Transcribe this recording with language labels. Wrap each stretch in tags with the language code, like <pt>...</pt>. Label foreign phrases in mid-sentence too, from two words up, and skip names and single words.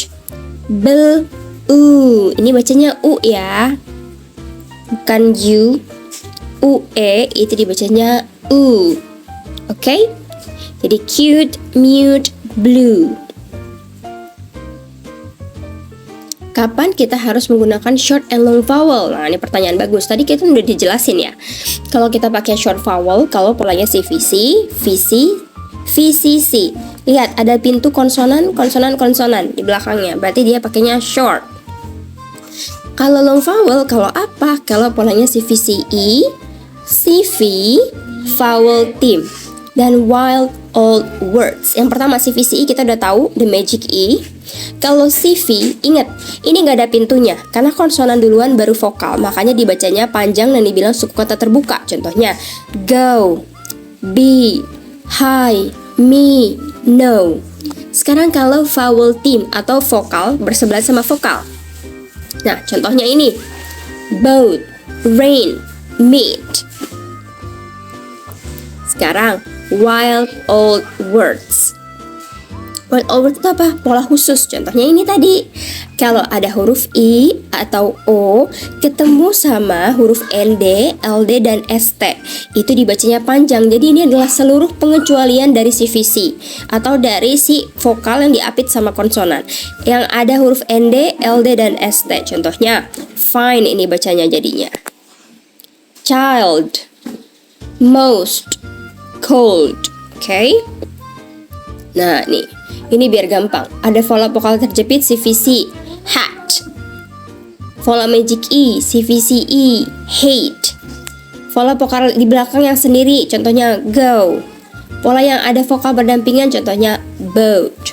<id>U. Ini bacanya U ya. Bukan U. UE itu dibacanya U. Oke? Jadi</id> <en>cute, mute, blue.</en> <id>Kapan kita harus menggunakan</id> <en>short and long vowel?</en> <id>Nah, ini pertanyaan bagus. Tadi kita udah dijelasin ya. Kalau kita pakai</id> <en>short vowel,</en> <id>kalau polanya CVC, VC, VCC. Lihat, ada pintu konsonan di belakangnya. Berarti dia pakainya short. Kalau long vowel, kalau apa? Kalau polanya CVCE, CV,</id> <en>vowel theme,</en> <id>dan</id> <en>wild old words.</en> <id>Yang pertama CVCE kita udah tahu,</id> <en>the magic E.</en> <id>Kalau CV, ingat, ini nggak ada pintunya, karena konsonan duluan baru vokal, makanya dibacanya panjang dan dibilang suku kata terbuka. Contohnya,</id> <en>go, be, hi, me, no.</en> <id>Sekarang kalau</id> <en>vowel theme</en> <id>atau vokal bersebelahan sama vokal. Nah, contohnya ini,</id> <en>boat, rain, meet.</en> <id>Sekarang,</id> <en>wild old words. Wild old words</en> <id>itu apa? Pola khusus. Contohnya ini tadi. Kalau ada huruf I atau O ketemu sama huruf ND, LD, dan ST, itu dibacanya panjang. Jadi ini adalah seluruh pengecualian dari CVC atau dari si vokal yang diapit sama konsonan. Yang ada huruf ND, LD, dan ST. Contohnya fine ini bacanya jadinya.</id> <en>child, most, cold.</en> <id>Oke. Nah, nih. Ini biar gampang. Ada vokal terjepit CVC, hat. Vokal</id> <en>magic E,</en> <id>CVC E, hate. Vokal di belakang yang sendiri, contohnya go. Pola yang ada vokal berdampingan, contohnya boat.</id>